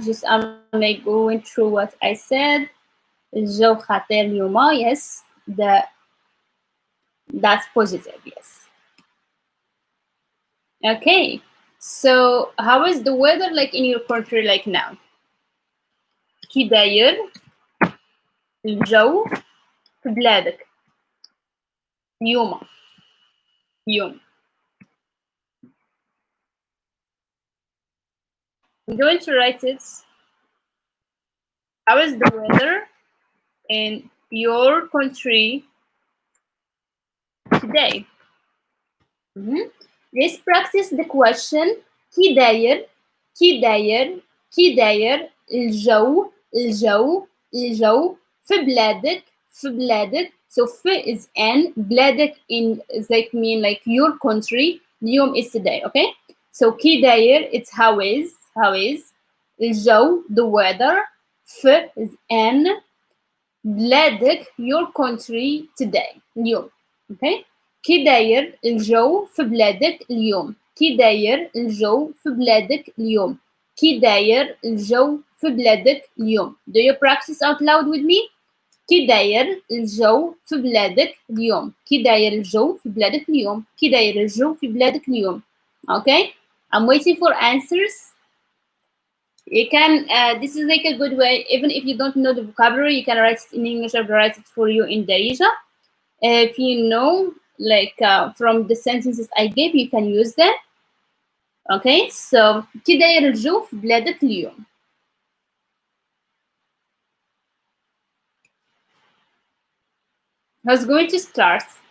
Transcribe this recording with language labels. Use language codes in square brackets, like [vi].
[en] Just I'm like going through what I said. [ar] الجو خطير اليوم. [en] Yes, that's positive. Yes. Okay. So how is the weather like in your country like now? [ar] كي داير الجو في بلادك اليوم؟ يوم. [en] I'm going to write it. How is the weather in your country today? Let's practice the question. [ar] كي داير كي داير كي داير الجو الجو الجو في بلادك في بلادك. [en] So في is in, بلادك in is like mean like your country. اليوم is today, okay? So كي داير it's how is الجو the weather. في is in, بلادك your country today اليوم, okay? [ar] كي داير الجو في بلادك اليوم؟ كي داير الجو في بلادك اليوم؟ كي داير الجو في بلادك اليوم؟ [en] Do you practice out loud with me? [ar] كي داير الجو في بلادك اليوم؟ كي داير الجو في بلادك اليوم؟ كي داير الجو في بلادك اليوم؟ [en] Okay, I'm waiting for answers. You can, this is like a good way, even if you don't know the vocabulary, you can write it in English or write it for you in Darija. If you know, like from the sentences I gave, you can use them. Okay, so [ar] كي داير الجو في بلادك اليوم؟ [en] Who's going to start?